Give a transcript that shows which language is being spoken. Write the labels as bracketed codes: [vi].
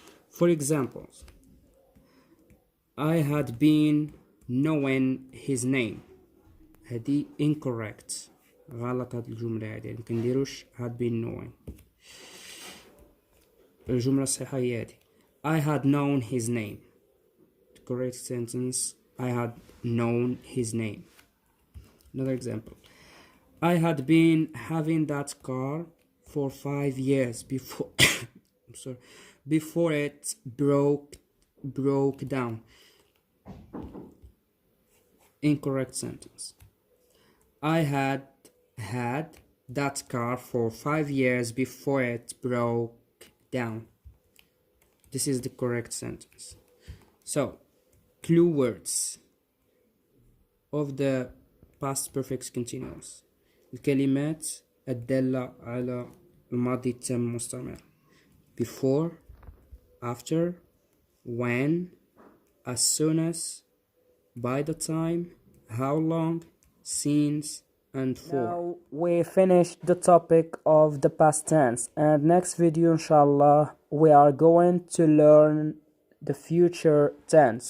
[en] For example, I had been knowing his name. [ar] هادي [en] incorrect، [ar] غلط هاد الجملة هادي، مكنديروش [en] had been knowing. [ar] الجملة الصحيحة هي هادي [en] I had known his name. The correct sentence I had known his name. Another example, I had been having that car for 5 years before I'm sorry, before it broke down. Incorrect sentence. I had that car for 5 years before it broke down. This is the correct sentence. So, clue words of the past perfect continuous. [ar] الكلمات الدالة على الماضي التام المستمر. [en] Before, after, when, as soon as, by the time, how long, since, and for. Now we finished the topic of the past tense, and next video inshallah we are going to learn the future tense.